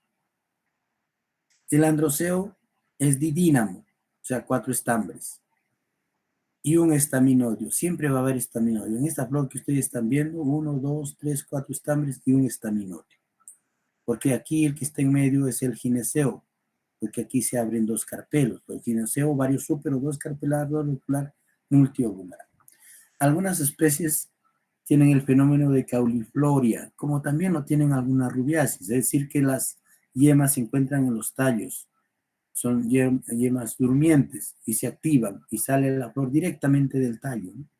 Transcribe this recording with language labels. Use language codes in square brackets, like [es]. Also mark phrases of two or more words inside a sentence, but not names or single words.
[es] El androceo es didínamo, o sea, 4 estambres, y un estaminodio. Siempre va a haber estaminodio. En esta flor que ustedes están viendo, 1, 2, 3, 4 estambres y un estaminodio. Porque aquí el que está en medio es el gineceo, porque aquí se abren 2 carpelos. El gineceo, varios súpero, 2 carpelar, 2 locular, multiovular. Algunas especies tienen el fenómeno de caulifloria, como también lo tienen algunas rubiáceas, es decir, que las yemas se encuentran en los tallos, son yemas durmientes y se activan y sale la flor directamente del tallo, ¿no?